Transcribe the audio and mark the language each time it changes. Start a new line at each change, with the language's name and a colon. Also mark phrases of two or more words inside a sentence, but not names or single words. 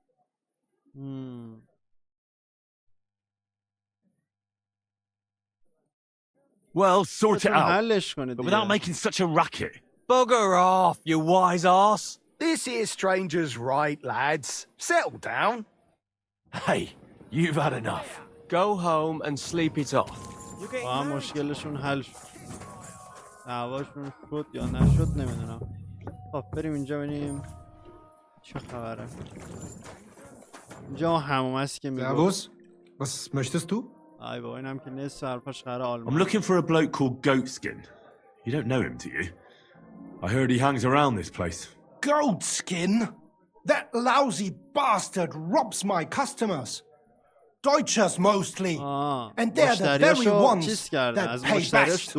English: Well, sort it out, but without making such a racket. Bugger off, you wise ass. This here stranger's right, lads. Settle down. Hey, you've had enough. Go home and sleep it off.
Persian: مشکلشون حل شد. دعواشون شد یا نشد نمیدونم. خب بریم اینجا ببینیم چه خبره. اینجا هموم است که میگه.
German: Servus. Was möchtest du?
Persian: ای بابا اینم که نصف حرفش قراره آلمان.
English: I'm looking for a bloke called Goatskin. You don't know him, do you? I heard he hangs around this place. Goatskin? That lousy bastard robs my customers. Deutschers mostly. And they're the very ones that pay best.